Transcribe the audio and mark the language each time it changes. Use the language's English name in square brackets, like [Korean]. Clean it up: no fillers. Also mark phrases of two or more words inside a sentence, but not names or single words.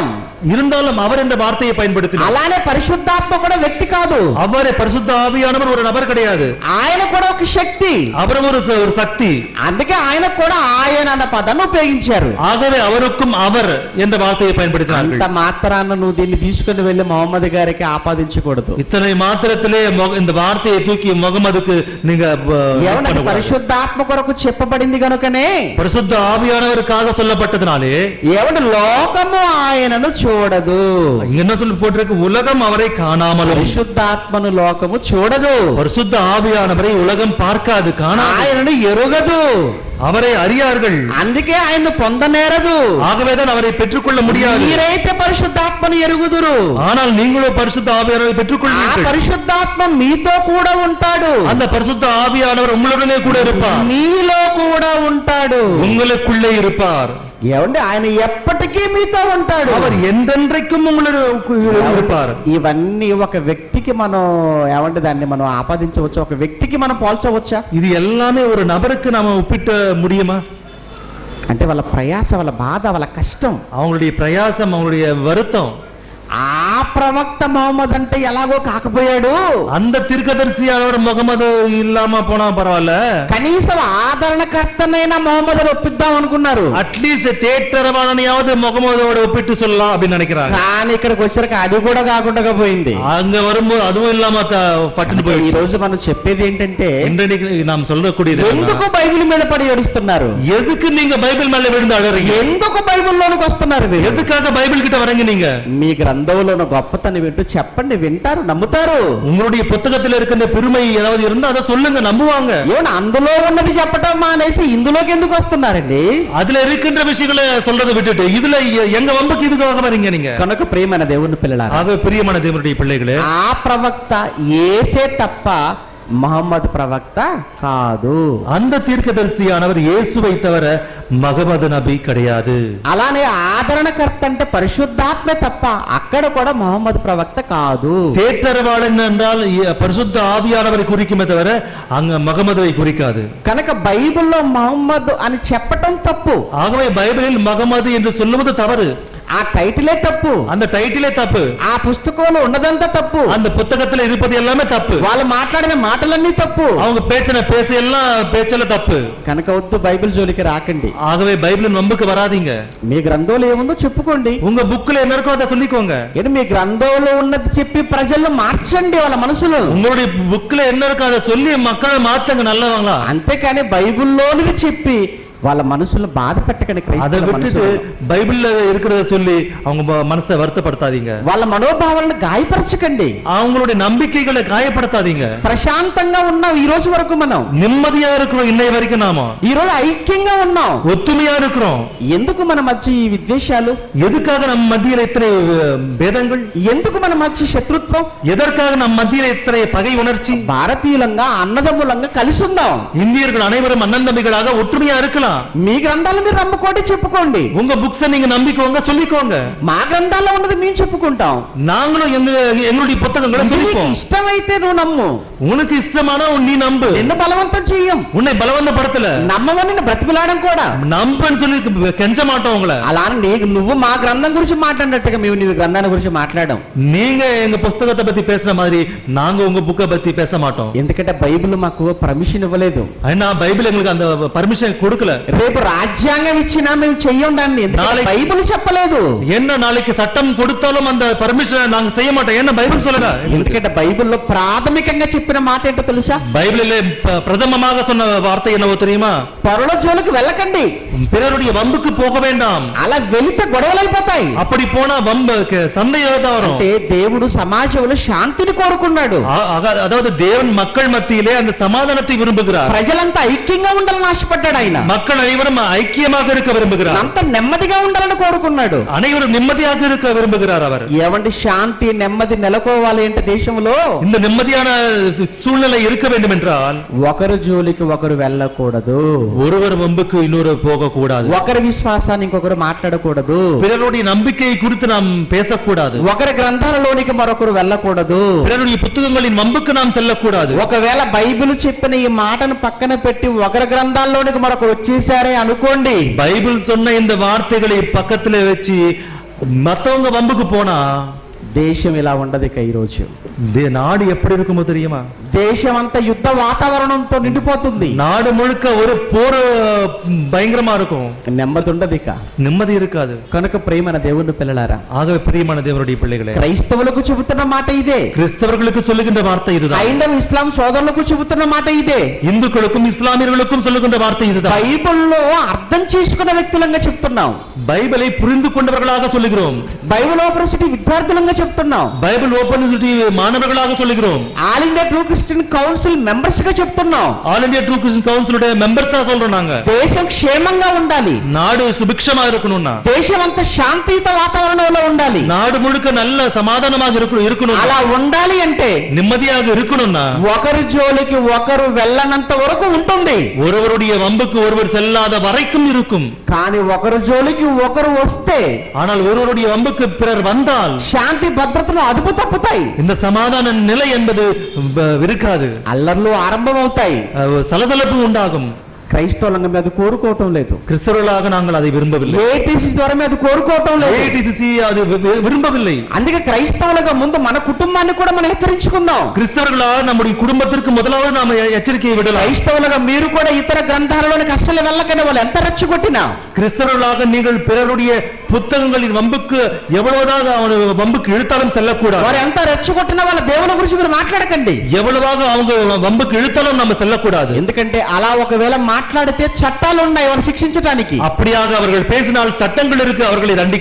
[Tamil] இருந்தாலும் அவர் என்ற வார்த்தையை பயன்படுத்தினார். [Telugu] అలానే పరిశుద్ధాత్మ కూడా వ్యక్తి కాదు. [Tamil] அவரே பரிசுத்த ஆவியானவர் ஒரு நபர் கிடையாது. [Telugu] ఆయన కూడా ఒక శక్తి, [Tamil] அவரும் ஒரு சக்தி. [Telugu] అందుకే ఆయన కూడా ఆయన అన్న పదాన్ని ఉపయోగించారు. [Tamil] ஆகவே அவருக்கும் அவர் என்ற வார்த்தையை பயன்படுத்தினார்கள். [Telugu] అంత మాత్రాన నువ్వు దీన్ని తీసుకుని వెళ్ళి మొహమ్మద్ గారికి ఆపాదించకూడదు. [Tamil] இத்தனை மாத்திரத்திலே இந்த வார்த்தையை தூக்கி முகமதுக்கு நீங்க [Telugu] పరిశుద్ధాత్మ కొరకు చెప్పబడింది కనుకనే, [Tamil] பரிசுத்த ஆவியானவருக்காக சொல்லப்பட்டதுனாலே, [Telugu] ఏమంటే లోకము ఆయనను చూడదు. [Tamil] என்ன சொல்லி போட்டிருக்கு? உலகம் அவரை காணாமலும். [Telugu] పరిశుద్ధాత్మను లోకము చూడదు. [Tamil] பரிசுத்த ஆவியானவரை உலகம் பார்க்காது, காணாது. [Telugu] ఆయనను ఎరుగదు, [Tamil] அவரை அறியார்கள். [Telugu] అందుకే ఆయన్ను పొందనేరదు. [Tamil] ஆகவேதான் அவரை பெற்றுக்கொள்ள முடியாது. [Telugu] మీరైతే పరిశుద్ధాత్మను ఎరుగుదురు, [Tamil] ஆனால் நீங்களோ பரிசுத்த ஆவியானவரை பெற்றுக்கொள்வீர்கள். [Telugu] ఆ పరిశుద్ధాత్మ మీతో కూడా ఉంటాడు. [Tamil] அந்த பரிசுத்த ஆவியானவர் உங்களுடனே கூட இருப்பார். [Telugu] మీలో కూడా ఉంటాడు, [Tamil] உங்களுக்குள்ளே இருப்பார். [Telugu] ఏమండి ఆయన ఎప్పటికీ మీతో ఉంటాడు. [Tamil] அவர் என்றென்றைக்கும் உங்களோட இருப்பார். [Telugu] ఇవన్నీ ఒక వ్యక్తికి మనం ఏమంటే దాన్ని మనం ఆపాదించవచ్చు, ఒక వ్యక్తికి మనం పోల్చవచ్చా? [Tamil] இது எல்லாமே ஒரு நபருக்கு நாம ஒப்பிட்ட முடியுமா? [Telugu] అంటే వాళ్ళ ప్రయాస, వాళ్ళ బాధ, వాళ్ళ కష్టం, [Tamil] அவங்களுடைய பிரயாசம், அவங்களுடைய வருத்தம். [Telugu] ఆ ప్రవక్త మహమ్మద్ అంటే ఎలాగో కాకపోయాడు, [Tamil] அந்த தீர்க்கதரிசியானவர் முகமது இல்லாம போனா பரவாயில்ல, [Telugu] కనీసం ఆదరణకర్తనైనా మహమ్మద్ ఒప్పిద్దాం అనుకున్నారు. [Tamil] அட்லீஸ்ட் தேட்டரவாளனையாவது முகமதோட ஒப்பிட்டு சொல்லலாம் அப்படின்னு நினைக்கிறாங்க. [Telugu] కానీ ఇక్కడికి వచ్చాక అది కూడా కాకుండా పోయింది. [Tamil] அங்க வரும்போது அதுவும் இல்லாம பட்டுன்னு [Telugu] ఈ [Tamil] போயிடுச்சு. [Telugu] రోజు మనం చెప్పేది ఏంటంటే, [Tamil] இன்றைக்கு நாம் சொல்லக்கூடியது [Telugu] ఎందుకు బైబిల్ మీద పడి ఏడుస్తున్నారు? [Tamil] எதுக்கு நீங்க பைபிள் மேல விழுந்து அழறீங்க? [Telugu] ఎందుకు బైబిల్లోనికి వస్తున్నారు? మీరు [Tamil] எதுக்காக பைபிள் கிட்ட வரீங்க? நீங்க [Telugu] మీ గ్రంథంలో గొప్పతనం వింటూ చెప్పండి, వింటారు, నమ్ముతారు. [Tamil] உங்களுடைய புத்தகத்தில் இருக்கின்ற பெருமை ஏதாவது இருந்தா அதை சொல்லுங்க, நம்புவாங்க. [Telugu] ఏమన్నా అందులో ఉన్నది చెప్పడం మానేసి ఇందులోకి ఎందుకు వస్తున్నారండి? [Tamil] அதுல இருக்கின்ற விஷயங்களை சொல்றதை விட்டுட்டு இதுல எங்க வம்புக்கு இதுக்காக வரீங்க நீங்க? [Telugu] కనుక ప్రియమైన దేవుని పిల్లలారా, [Tamil] ஆக பிரியமான தேவனுடைய பிள்ளைகளே, [Telugu] ఆ ప్రవక్త యేసే తప్ప మహమ్మద్ ప్రవక్త కాదు. [Tamil] அந்த தீர்க்கதரிசியானவர் இயேசுவை தவிர மகமது நபி கிடையாது. [Telugu] అలానే ఆదరణకర్త అంటే పరిశుద్ధాత్మే తప్ప అక్కడ కూడా మహమ్మద్ ప్రవక్త కాదు. [Tamil] தேற்றரவாளன் என்றால் பரிசுத்த ஆவியானவரை குறிக்குமே தவிர அங்க மகமதுவை குறிக்காது. [Telugu] కనుక బైబిల్లో మహమ్మద్ అని చెప్పటం తప్పు. [Tamil] ஆகவே பைபிளில் மகமது என்று சொல்லுவது தவறு. [Telugu] ఆ టైటిలే తప్పు, [Tamil] அந்த டைட்டிலே தப்பு, [Telugu] ఆ పుస్తకంలో ఉన్నదంతా తప్పు, [Tamil] அந்த புத்தகத்துல இருப்பது எல்லாமே தப்பு, [Telugu] వాళ్ళు మాట్లాడిన మాటలన్నీ తప్పు, [Tamil] அவங்க பேச்ச எல்லாம் பேச்சல தப்பு. [Telugu] కనుక వద్దు బైబిల్ జోలికి రాకండి. [Tamil] ஆகவே பைபிளின் வம்புக்கு வராதீங்க. [Telugu] మీ గ్రంథంలో ఏముందో చెప్పుకోండి. [Tamil] உங்க புக்ல என்ன இருக்கோ அதை சொல்லிக்கோங்க. [Telugu] ఏంటి మీ గ్రంథంలో ఉన్నది చెప్పి ప్రజలను మార్చండి, వాళ్ళ మనసులు. [Tamil] உங்களுடைய புக்ல என்ன இருக்கோ அதை சொல்லி மக்களை மாத்துங்க நல்லவங்களா. [Telugu] అంతేకాని బైబిల్లోనిది చెప్పి వాళ్ళ మనసులను బాధ పెట్టకండి. [Tamil] அதை விட்டுட்டு பைபிள்ல இருக்கிறத சொல்லி அவங்க மனசை வருத்தப்படுத்தாதீங்க. [Telugu] వాళ్ళ మనోభావాలను గాయపరచకండి. [Tamil] அவங்களுடைய நம்பிக்கைகளை காயப்படுத்தாதீங்க. [Telugu] ప్రశాంతంగా ఉన్నాం ఈ రోజు వరకు, మనం [Tamil] நிம்மதியா இருக்கிறோம் இன்னை வரைக்கும், நாம [Telugu] ఈ రోజు ఐక్యంగా ఉన్నాం. [Tamil] ஒத்துமையா இருக்கிறோம். [Telugu] ఎందుకు మన మధ్య ఈ విద్వేషాలు? [Tamil] எதுக்காக நம்ம மத்தியில இத்தனை பேதங்கள்? [Telugu] ఎందుకు మన మధ్య శత్రుత్వం? [Tamil] எதற்காக நம்ம மத்தியில இத்தனை பகை உணர்ச்சி? [Telugu] భారతీయులంగా అన్నదమ్ములంగా కలిసి ఉందాం. [Tamil] இந்தியர்கள் அனைவரும் அண்ணன் தம்பிகளாக ஒற்றுமையா இருக்கலாம். [Telugu] మీ గ్రంథాలు మీరు నమ్ముకోండి, చెప్పుకోండి. [Tamil] உங்க புக்ஸ் நீங்க நம்பிக்கோங்க, சொல்லிக்கோங்க. [Telugu] మా గ్రంథాల్లో ఉన్నది మేము చెప్పుకుంటాం. [Tamil] நாங்களும் எங்களுடைய புத்தகங்களை [Telugu] నీకు [Tamil] சொல்லிப்போம். [Telugu] ఇష్టమైతే నువ్వు నమ్ము, [Tamil] உனக்கு இஷ்டமானா நீ நம்பு. [Telugu] నిన్ను బలవంతం చెయ్యం, [Tamil] உன்னை பலவந்தப்படுத்தல, [Telugu] నమ్మవని నిన్ను బ్రతిమలాడడం కూడా. [Tamil] நம்புன்னு சொல்லி கெஞ்ச மாட்டோம் உங்களை. [Telugu] అలా నువ్వు మా గ్రంథం గురించి మాట్లాడినట్టుగా మేము నీ గ్రంథాన్ని గురించి మాట్లాడాం. [Tamil] நீங்க எங்க புத்தகத்தை பத்தி பேசுற மாதிரி நாங்க உங்க புக்கை பத்தி பேச மாட்டோம். [Telugu] ఎందుకంటే బైబిల్ మాకు పర్మిషన్ ఇవ్వలేదు. [Tamil] ஏன்னா பைபிள் எங்களுக்கு அந்த பர்மிஷன் கொடுக்கல. [Telugu] రేపు రాజ్యాంగం ఇచ్చినా మేము చెయ్యం దాన్ని, బైబిల్ చెప్పలేదు. [Tamil] என்ன நாளைக்கு சட்டம் கொடுத்தாலும் அந்த பர்மிஷன் நாங்க செய்ய மாட்டோம். என்ன பைபிள் சொல்லல. [Telugu] ఎందుకంటే బైబిల్లో ప్రాథమికంగా చెప్పిన మాట ఏంటో తెలుసా? [Tamil] பைபிளிலே பிரதமமாக சொன்ன வார்த்தை என்னவோ தெரியுமா? [Telugu] పరుల జోలికి వెళ్ళకండి, [Tamil] பிறருடைய வம்புக்கு போக வேண்டாம். [Telugu] అలా వెళితే గొడవలు అయిపోతాయి. [Tamil] அப்படி போனா வம்பு சண்டை தான் வரும். [Telugu] అంటే దేవుడు సమాజంలో శాంతిని కోరుకున్నాడు. [Tamil] அதாவது தேவன் மக்கள் மத்தியிலே அந்த சமாதானத்தை விரும்புகிறார். [Telugu] ప్రజలంతా ఐక్యంగా ఉండాలని ఆశపడ్డాడు ఆయన. [Tamil] மக்கள் அனைவரும் ஐக்கியமாக இருக்க விரும்புகிறார். [Telugu] అంత నెమ్మదిగా ఉండాలని కోరుకున్నాడు. [Tamil] அனைவரும் நிம்மதியாக இருக்க விரும்புகிறார் அவர். [Telugu] ఏమండి శాంతి నెమ్మది నెలకోవాలి అంటే దేశంలో [Tamil] இந்த நிம்மதியான சூழ்நிலை இருக்க வேண்டும் என்றால் [Telugu] ఒకరు జోలికి ఒకరు వెళ్ళకూడదు, [Tamil] ஒருவர் வம்புக்கு இன்னொரு போக கூடாது, [Telugu] ఒకరి విశ్వాసాన్ని ఇంకొకరు మాట్లాడకూడదు, [Tamil] பிறருடைய நம்பிக்கை குறித்து நாம் பேசக்கூடாது, [Telugu] ఒకరి గ్రంథాలలోనికి మరొకరు వెళ్ళకూడదు, [Tamil] பிறருடைய புத்தகங்களின் வம்புக்கு நாம் செல்லக்கூடாது. [Telugu] ఒకవేళ బైబిల్ చెప్పిన ఈ మాటను పక్కన పెట్టి ఒకరి గ్రంథాల్లోనికి మరొకరు వచ్చేసారే అనుకోండి, [Tamil] பைபிள் சொன்ன இந்த வார்த்தைகளை பக்கத்துல வச்சு மத்தவங்க வம்புக்கு போனா [Telugu] దేశం ఇలా ఉండదు. ఇక ఈ రోజు [Tamil] நாடு எப்படி இருக்குமோ தெரியுமா? [Telugu] దేశం అంతా యుద్ధ వాతావరణంతో నిండిపోతుంది. [Tamil] நாடு முழுக்க ஒரு போர் பயங்கரமா இருக்கும். [Telugu] నెమ్మది ఉండదు, ఇక [Tamil] நிம்மதி இருக்காது. [Telugu] కనుక ప్రియమైన దేవుని పిల్లలారా, [Tamil] ஆகவே பிரியமான தேவனுடைய பிள்ளைகளே, [Telugu] క్రైస్తవులకు చెబుతున్న మాట ఇదే, [Tamil] கிறிஸ்தவர்களுக்கு சொல்லுகின்ற வார்த்தை இதுதான், [Telugu] హైందవ ఇస్లాం సోదరులకు చెబుతున్న మాట ఇదే, [Tamil] இந்துக்களுக்கும் இஸ்லாமியர்களுக்கும் சொல்லுகின்ற வார்த்தை இதுதான். [Telugu] బైబిల్లో అర్థం చేసుకున్న వ్యక్తులంగా చెప్తున్నాం, [Tamil] பைபிளை புரிந்து கொண்டவர்களாக சொல்லுகிறோம், [Telugu] బైబిల్ యూనివర్సిటీ విద్యార్థులంగా చెప్తున్నాం. [Tamil] பைபிள் ஓபன் யூனிவர்சிட்டி மாணவர்களாக சொல்லுகிறோம். [Telugu] ఆల్ ఇండియా ట్రూ క్రిస్టియన్ కౌన్సిల్ మెంబర్స్ గా చెప్తున్నాం. [Tamil] ஆல் இந்தியா ட்ரூ கிறிஸ்டியன் கவுன்சிலுடைய மெம்பர்ஸா சொல்றோம் நாங்க. [Telugu] దేశం క్షేమంగా ఉండాలి, [Tamil] நாடு சுபிக்ஷமா இருக்கணும்னா, [Telugu] దేశం అంతా శాంతియుత వాతావరణంలో ఉండాలి. [Tamil] நாடு முழுக்க நல்ல சமாதானமாக இருக்கணும். [Telugu] అలా ఉండాలి అంటే [Tamil] நிம்மதியாக இருக்கணும்னா [Telugu] ఒకరి జోలికి ఒకరు వెళ్ళనంత వరకు ఉంటుంది. [Tamil] ஒருவருடைய வம்புக்கு ஒருவர் செல்லாத வரைக்கும் இருக்கும். [Telugu] కానీ ఒకరి జోలికి ఒకరు వస్తే [Tamil] ஆனால் ஒருவருடைய வம்புக்கு பிறர் வந்தால் [Telugu] శాంతి భద్రతలు అదుపు తప్పుతాయి, [Tamil] இந்த சமாதான நிலை என்பது இருக்காது, [Telugu] అల్లర్లు ఆరంభమవుతాయి, [Tamil] சலசலப்பு உண்டாகும். [Telugu] క్రైస్తవులంగా మీద కోరుకోవటం లేదు, [Tamil] கிறிஸ்தவர்களாக நாங்கள் அதை விரும்பவில்லை. [Telugu] ఏటీసీ ద్వారా మీద కోరుకోవటం లేదు, [Tamil] AITCC அது விரும்பவில்லை. [Telugu] అందుకే క్రైస్తవులుగా ముందు మన కుటుంబాన్ని కూడా మనం హెచ్చరించుకుందాం. [Tamil] கிறிஸ்தவர்களாக நம்முடைய குடும்பத்திற்கு முதலாவது நாம எச்சரிக்கையை விடலாம். [Telugu] క్రైస్తవులుగా మీరు కూడా ఇతర గ్రంథాలలోనికి అస్సలు వెళ్ళకనే వాళ్ళు ఎంత రెచ్చగొట్టినా, [Tamil] கிறிஸ்தவர்களாக நீங்கள் பிறருடைய புத்தகங்களின் வம்புக்கு எவ்வளவுதாக வம்புக்கு இழுத்தாலும் செல்லக்கூடாது. [Telugu] వారు ఎంత రెచ్చగొట్టినా వాళ్ళ దేవుని గురించి మీరు మాట్లాడకండి. [Tamil] எவ்வளவாக அவங்க வம்புக்கு இழுத்தாலும் நம்ம செல்லக்கூடாது. [Telugu] ఎందుకంటే అలా ఒకవేళ మాట్లాడితే చట్టాలు ఉన్నాయి వారు శిక్షించడానికి. [Tamil] அப்படியாக அவர்கள் பேசினால் சட்டங்கள் இருக்கு அவர்களை தண்டிக்க.